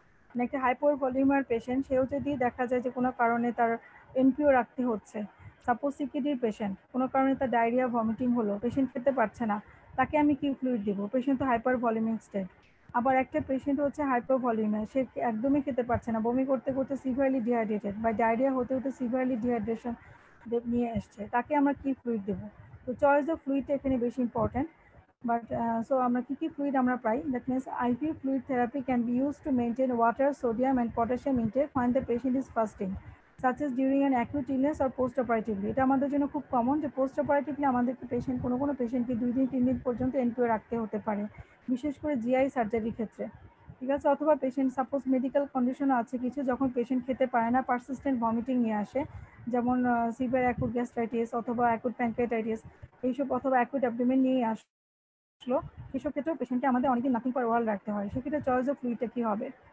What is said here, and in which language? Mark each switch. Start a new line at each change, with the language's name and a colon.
Bangla: মানে একটা hyper ভলিউমিয়ার patient, সেও যদি দেখা যায় যে কোনো কারণে তার এনপিও রাখতে হচ্ছে, সাপোজ সিকিডির পেশেন্ট, কোনো কারণে তার ডায়রিয়া ভমিটিং হলো, পেশেন্ট খেতে পারছে না, তাকে আমি কি ফ্লুইড দেবো? পেশেন্ট তো হাইপার ভলিউমিক স্টেট। আবার একটা পেশেন্ট হচ্ছে হাইপার ভলিউমিয়া, সে একদমই খেতে পারছে না, বমি করতে করতে সিভিয়ারলি ডিহাইড্রেটেড বা ডায়রিয়া হতে হতে সিভিয়ারলি ডিহাইড্রেশন নিয়ে এসছে, তাকে আমরা কি ফ্লুইড দেবো? তো চয়েস অফ ফ্লুইডটা এখানে বেশি ইম্পর্টেন্ট।
English: But so
Bangla: আমরা কি fluid আমরা পাই,
English: that means IV fluid therapy can be used to maintain water, sodium and potassium intake when the patient is fasting, such as during an acute illness or post-operatively.
Bangla: এটা আমাদের জন্য খুব common যে post অপারেটিভলি আমাদের patient কোনো পেশেন্টকে 2 দিন 3 দিন পর্যন্ত এনপিও রাখতে হতে পারে, বিশেষ করে জিআই সার্জারির ক্ষেত্রে, ঠিক আছে। অথবা পেশেন্ট সাপোজ মেডিকেল কন্ডিশন আছে কিছু, যখন পেশেন্ট খেতে পারে না, পারসিস্টেন্ট ভমিটিং নিয়ে আসে, যেমন সিভিয়ার অ্যাকুট গ্যাস্ট্রাইটিস অথবা অ্যাকুট প্যানক্রিয়াটাইটিস এইসব, অথবা অ্যাকুট অ্যাবডোমেন নিয়ে আসলো, সেসব ক্ষেত্রেও পেশেন্টকে আমাদের অনেকদিন নাথিং ফর ওয়ার্ল্ড রাখতে হয়, সেক্ষেত্রে চয়েস অফ ফ্লুইডটা কী হবে।